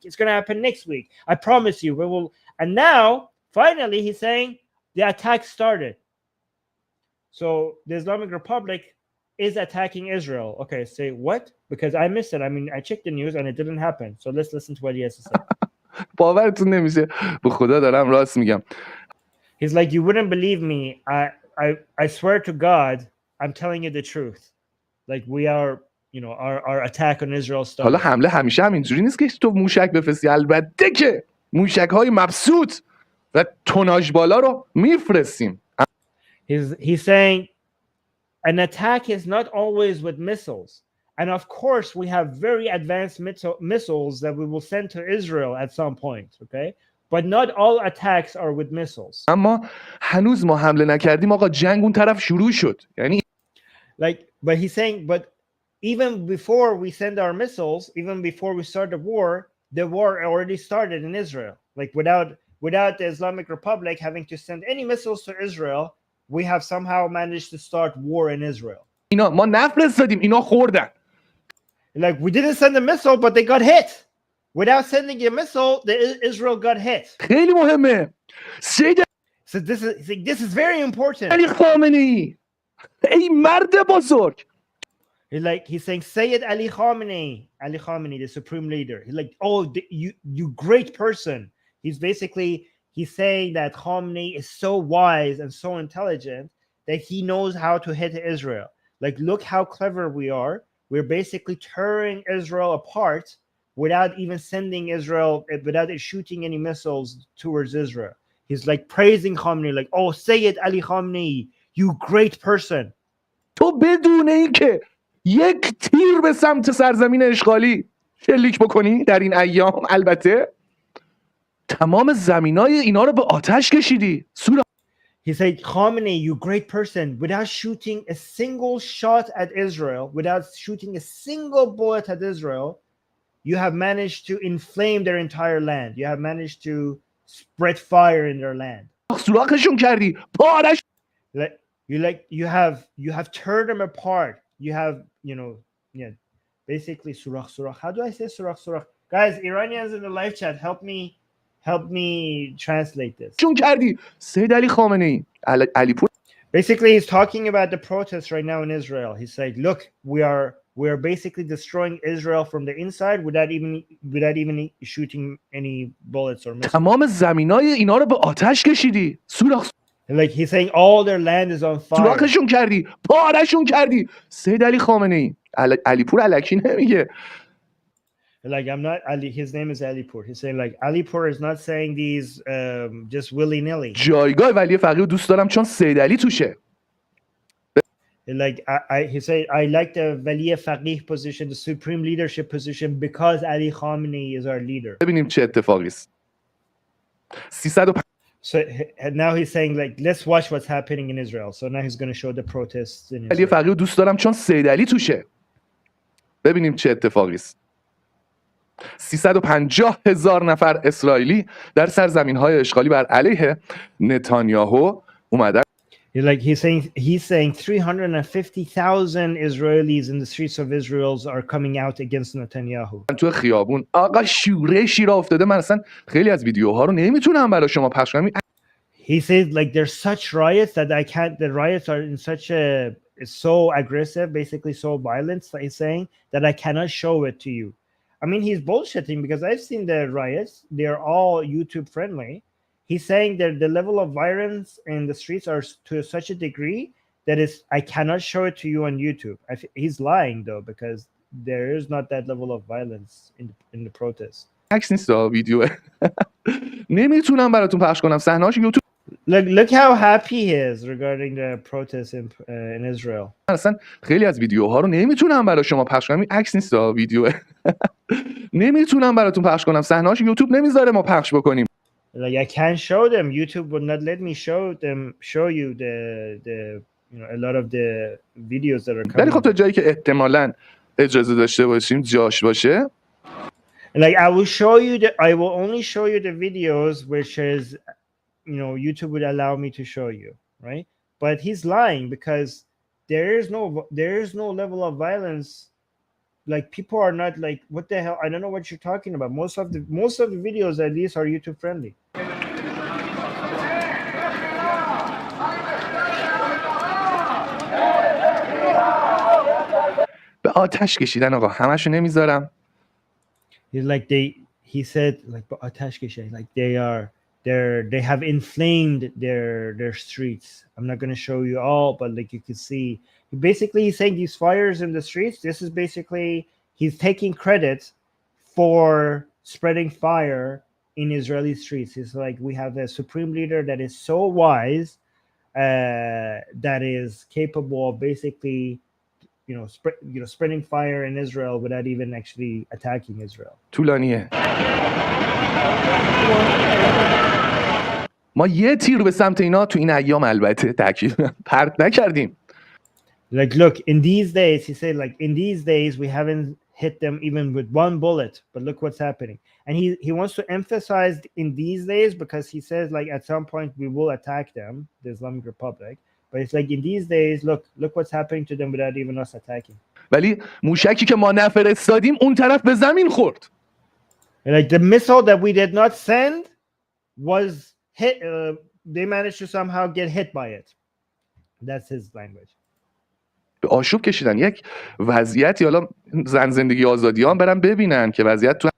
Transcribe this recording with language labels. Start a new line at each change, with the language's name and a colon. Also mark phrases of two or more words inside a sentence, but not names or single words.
English: It's going to happen next week. I promise you, we will. And now, finally, he's saying the attack started. So the Islamic Republic is attacking Israel. Okay, say what? Because I missed it. I mean, I checked the news and it didn't happen. So let's listen to what he has to say.
Persian: باورتون نمیشه. به خدا دارم راست میگم.
English: He's like, you wouldn't believe me. I swear to God, I'm telling you the truth. Like we are, our attack on Israel started.
Persian: حالا حمله همیشه همینجوری نیست که تو موشک بفرستی. البته که موشک‌های مبسوط و توناژ بالا رو میفرستیم.
English: He's saying an attack is not always with missiles. And of course, we have very advanced missiles that we will send to Israel at some point, okay? But not all attacks are with missiles.
Persian: اما هنوز ما حمله نکردیم آقا جنگ اون طرف شروع شد. یعنی
English: but he's saying, but even before we send our missiles, even before we start the war already started in Israel. Like without the Islamic Republic having to send any missiles to Israel, we have somehow managed to start war in Israel.
Persian: اینا ما نفرستادیم اینا خوردن.
English: Like we didn't send a missile, but they got hit. Without sending a missile, Israel got hit.
Persian: خیلی مهمه.
English: So this is very important.
Persian: علی خامنه‌ای ای مرد بزرگ.
English: He's saying Sayyid Ali Khamenei, the supreme leader. He's like, oh, you great person. He's saying that Khamenei is so wise and so intelligent that he knows how to hit Israel. Like, look how clever we are. We're basically tearing Israel apart without even sending Israel, without shooting any missiles towards Israel. He's like praising Khamenei, like, oh, Sayyid Ali Khamenei, you great person.
Persian: تو بدون اینکه یک تیر به سمت سرزمین اشغالی شلیک بکنی در این ایام، البته تمام زمینای اینا رو به آتش کشیدی.
English: He said, Khamenei, you great person, without shooting a single shot at Israel, without shooting a single bullet at Israel, you have managed to inflame their entire land. You have managed to spread fire in their land.
Persian: سوراخشون کردی. پارش.
English: You have turned them apart. You have, basically surah. How do I say surah? Guys, Iranians in the live chat, help me translate this.
Persian: چون کردی سید علی خامنه‌ای علی پور.
English: Basically, he's talking about the protests right now in Israel. He's saying, look, we are basically destroying Israel from the inside without even shooting any bullets or missiles.
Persian: تمام زمینای اینا رو به آتش کشیدی. سوراخ.
English: Like he's saying all their land is on fire.
Persian: سوراخشون کردی. پارشون کردی. سید علی خامنه‌ای علی پور الکی نمیگه.
English: Like I'm not Ali. His name is Alipur. He's saying like Alipur is not saying these just willy nilly.
Persian: جایگاه ولی فقیه دوست دارم چون سید علی توشه.
English: Like he said, I like the
Persian: ولی فقیه
English: position, the supreme leadership position, because Ali Khamenei is our leader.
Persian: ببینیم چه اتفاقی است. 305.
English: So now he's saying like, let's watch what's happening in Israel. So now he's going to show the protests in علی Israel.
Persian: فقیه دوست دارم چون سید علی توشه. ببینیم چه اتفاقی است. 350,000 نفر اسرائیلی در سرزمین‌های اشغالی بر علیه نتانیاهو اومدن.
English: He's saying 350,000 Israelis in the streets of Israel are coming out against Netanyahu.
Persian: تو خیابون آقا شورشی را افتاده. من اصلا خیلی از ویدیوها رو نمیتونم برای شما پخش کنم.
English: He said like there's such riots that I can't. The riots are in such a so aggressive, basically so violent. So he's saying that I cannot show it to you. I mean, he's bullshitting because I've seen the riots. They're all YouTube friendly. He's saying that the level of violence in the streets are to such a degree that I cannot show it to you on YouTube. He's lying though, because there is not that level of violence in the protests.
Persian: عکس نیست ویدیو. نمیتونم براتون پخش کنم صحنه‌اش یوتیوب.
English: Look how happy he is regarding the protests in Israel.
Persian: اصلا خیلی از ویدیوها رو نمیتونم برای شما پخش کنم. عکس نیست ویدیو. نمیتونم براتون پخش کنم صحنه‌اش یوتیوب نمیذاره ما پخش بکنیم.
English: Like I can't show them. YouTube would not let me show you a lot of the videos that are coming.
Persian: ولی خب تا جایی که احتمالاً اجازه داشته باشیم جاش باشه.
English: Like I will only show you the videos which is YouTube would allow me to show you, right? But he's lying because there is no level of violence. Like people are not like, what the hell? I don't know what you're talking about. Most of the videos at least are YouTube friendly.
Persian: به آتش کشیدن آقا همشو نمیذارم.
English: He said like
Persian: به آتش کشیدن,
English: like they have inflamed their streets. I'm not going to show you all, but like you can see, basically he's saying these fires in the streets, this is basically he's taking credit for spreading fire in Israeli streets. He's like, we have a supreme leader that is so wise, that is capable of basically spreading fire in Israel without even actually attacking Israel.
Persian: طولانیه. ما یه تیر به سمت اینا تو این ایام البته تاکید پرت نکردیم.
English: Like look, in these days, he said, like in these days we haven't hit them even with one bullet, but look what's happening. And he wants to emphasize in these days because he says like at some point we will attack them, the Islamic Republic. But it's like in these days, look what's happening to them without even us attacking.
Persian: ولی موشکی که ما نفرستادیم اون طرف به زمین خورد.
English: Like the missile that we did not send was hit, they managed to somehow get hit by it. That's his language.
Persian: به آشوب کشیدن. یک وضعیتی، حالا زن زندگی آزادیان برن ببینن که وضعیت تو